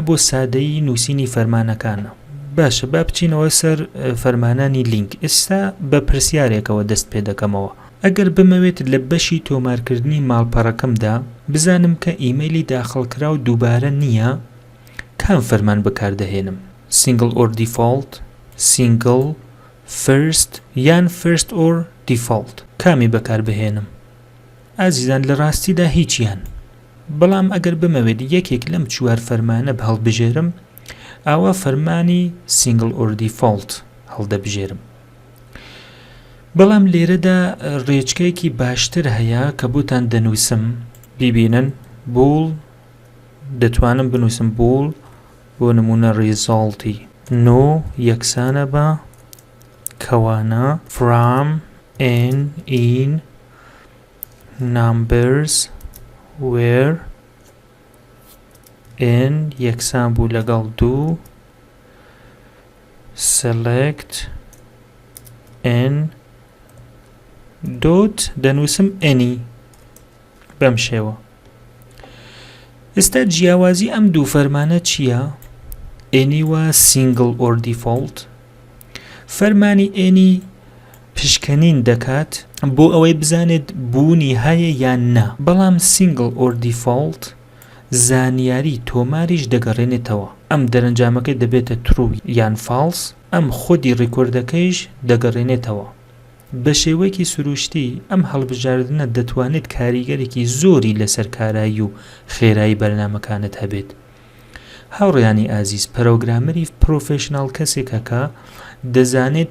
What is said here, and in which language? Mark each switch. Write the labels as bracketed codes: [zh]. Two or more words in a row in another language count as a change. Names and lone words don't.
[ckb] بۆ سادەیی نووسینی فەرمانەکانە باشە با بچینەوە سەر فەرمانانی لینک ئێستا بە پرسیارێکەوە دەست پێ دەکەمەوە ئەگەر بمەوێت لە بەشی تۆمارکردنی ماڵپەڕەکەمدا بزانم کە ئیمەیلی داخڵکرا و دووبارە نییە کام فەرمان بەکاردەهێنم [en] single or default single first [ckb] یان [en] first or [ckb] default کامی بەکاربهێنم ئازیزان لە ڕاستیدا هیچیان بەڵام ئەگەر بمەوێت یەکێک لەم چوار فەرمانە هەڵبژێرم ئاوا فەرمانی [en] single or default [ckb] هەڵدەبژێرم بەڵام لێرەدا ڕێچکەیەکی باشتر هەیە کە بۆتان دەنووسم بیبینن بوڵ دەتوانم بنووسم بوڵ بۆ نمونە ریزاڵتی نۆ یەکسانە بە کەوانە [en] from and in numbers where n [ckb] یەکسان بوو لەگەڵ 2 [en] select n dot [ckb] دەنووسم any بەم شێوە ئێستا جیاوازی ئەم دوو فەرمانە چییە؟ any و [en] single or default [ckb] فەرمانی any پشکنین دەکات بۆ ئەوەی بزانێت بوونی هەیە یان نا بەڵام [en] single or default [ckb] زانیاری تۆماریش دەگەڕێنێتەوە ئەم دەرەنجامەکەی دەبێتە true یان false ئەم خودی ڕیکۆردەکەیش دەگەڕێنێتەوە بە شێوەیەکی سروشتی ئەم هەڵبژاردنە دەتوانێت کاریگەرێکی زۆری لەسەر کارایی و خێرایی بەرنامەکانت هەبێت هاوڕێیانی ئازیز پەرۆگرامەری پرۆفێشناڵ کەسێکە کە دەزانێت